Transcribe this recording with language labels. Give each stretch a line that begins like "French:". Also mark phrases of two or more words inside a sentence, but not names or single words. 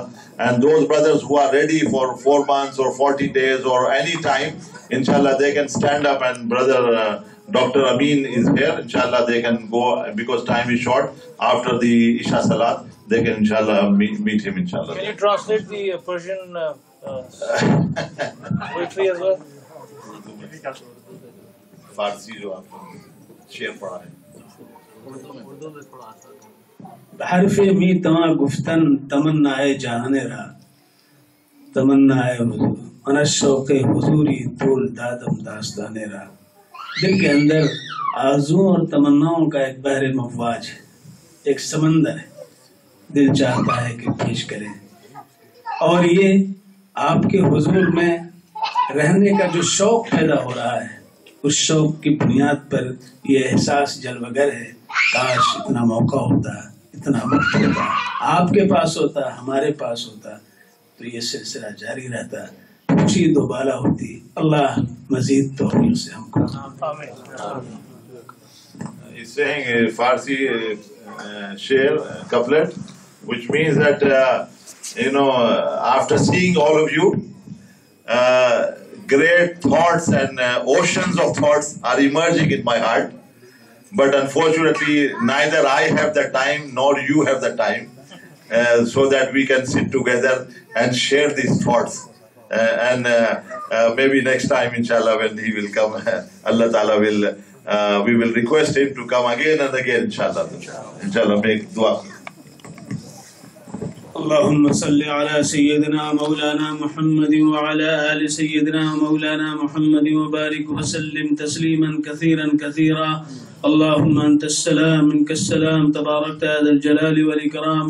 English: And those brothers who are ready for 4 months or 40 days or any time, inshallah, they can stand up, and brother Dr. Amin is here, inshallah. They can go, because time is short, after the Isha Salat, they can inshallah meet him, inshallah. Can you translate the Persian poetry as well?
Urdu: فارسی جو آپ شعر پڑھا ہے
Persian: بحرف می تمام گفتن تمنائے جہانے را، تمنائے حضور من شوق حضوری طول دادم داستانے را۔
Urdu: دل کے اندر آرزو اور تمناؤں کا ایک بحر مواج ہے، ایک سمندر ہے، دل چاہتا ہے کہ پیش کریں، اور یہ آپ کے حضور میں رہنے کا جو شوق پیدا ہو رہا ہے، اس شوق کی بنیاد پر یہ احساس جلوگر ہے۔ کاش اتنا موقع ہوتا، اتنا وقت ہوتا، آپ کے پاس ہوتا، ہمارے پاس ہوتا، تو یہ سلسلہ جاری رہتا، خوشی دوبالا ہوتی۔ اللہ مزید توفیق سے ہم کو
English: He's saying a Farsi share, couplet, which means that, after seeing all of you, great thoughts and oceans of thoughts are emerging in my heart. But unfortunately, neither I have the time nor you have the time, so that we can sit together and share these thoughts. And maybe next time, inshallah, when he will come,
Arabic: الله تعالى
English: we will request him to come again and again, inshallah. Inshallah, make dua.
Arabic: اللهم صل على سيدنا مولانا محمد وعلى آل سيدنا مولانا محمد وبارك وسلم تسليما كثيرا كثيرا. اللهم أنت السلام منك السلام تباركت يا ذا الجلال والإكرام.